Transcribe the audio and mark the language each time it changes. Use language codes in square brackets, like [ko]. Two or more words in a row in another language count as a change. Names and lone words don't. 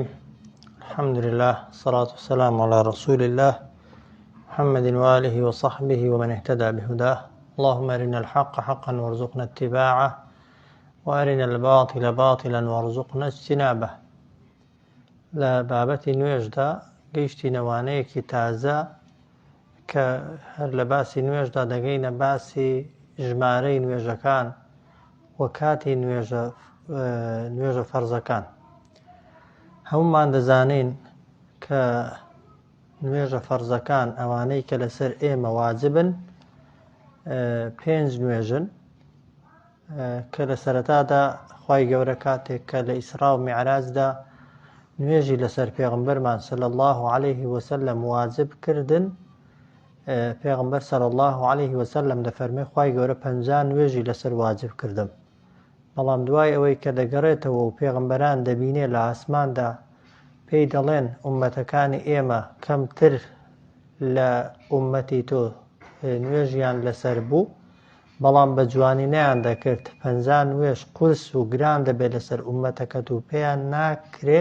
[ar] الحمد لله والصلاة والسلام على رسول الله محمد وآله وصحبه ومن اهتدى بهداه. اللهم أرنا الحق حقا وارزقنا اتباعه وأرنا الباطل باطلا وارزقنا اجتنابه. [ckb] لا بابتي نوێژدا گەیشتی نەوانەیەکی تازە کە هەر لە باسی نوێژدا دەگەینە باسی ژمارەی نوێژەکان و کاتی نوێژە فەرزەکان. هەمومان دەزانین کە نوێژە فەرزەکان ئەوانەی کە لەسەر ئێمە واجبن 5 نوێژن کە لە سەرەتادا خوای گەورە کاتێک کە لە ئیسرا و میعراجدا نوێژی لەسەر پێغمبەرمان [ar] صلی الله عليه وسلم [ckb] واجب کردن، پێغمبەر [ar] صلی الله عليه وسلم [ckb] دەفەرمێ خوای گەورە 50 نوێژی لەسەر واجب کردم. بەڵام دوای ئەوەی کە دەگەڕێتەوە و پێغمبەران دەبینێ لە ئاسماندا پێی دەڵێن ئومەتەکانی ئێمە کەمتر لە ئومەتی تۆ نوێژیان لەسەر بوو، بەڵام بە جوانی نەیان دەکرد 50 نوێژ قورس و گران دەبێت لەسەر ئومەتەکەت و پێیان ناکرێ.